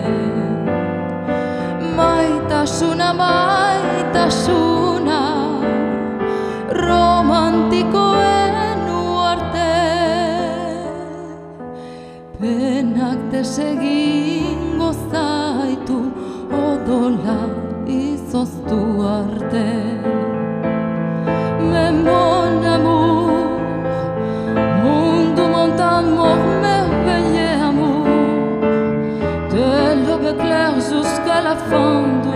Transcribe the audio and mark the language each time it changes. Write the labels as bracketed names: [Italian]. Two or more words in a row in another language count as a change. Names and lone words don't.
[Basque] Maitasuna, maitasuna, romantikoen uarte. Penak desegingo zaitu, odola izoztu arte. [French] Mais mon amour, mundu montan merveilleux amour, de l'aube claire jusqu'à la fin